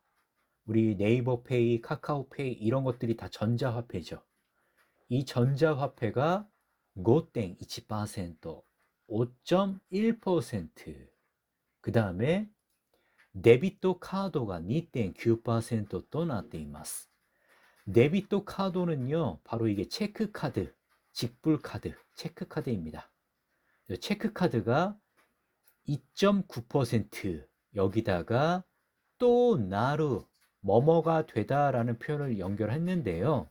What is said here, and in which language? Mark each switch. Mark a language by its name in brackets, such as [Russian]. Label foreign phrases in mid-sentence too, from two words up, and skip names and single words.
[Korean] 우리 네이버페이, 카카오페이 이런 것들이 다 전자화폐죠. 이 전자화폐가 5.1%, 5.1%. 그 다음에 데비트 카드가 2.9% [Japanese] となっています. [Korean] 데비트 카드는요, 바로 이게 체크카드, 직불카드, 체크카드입니다. 체크카드가 2.9%, 여기다가 또 나루, 뭐뭐가 되다라는 표현을 연결했는데요.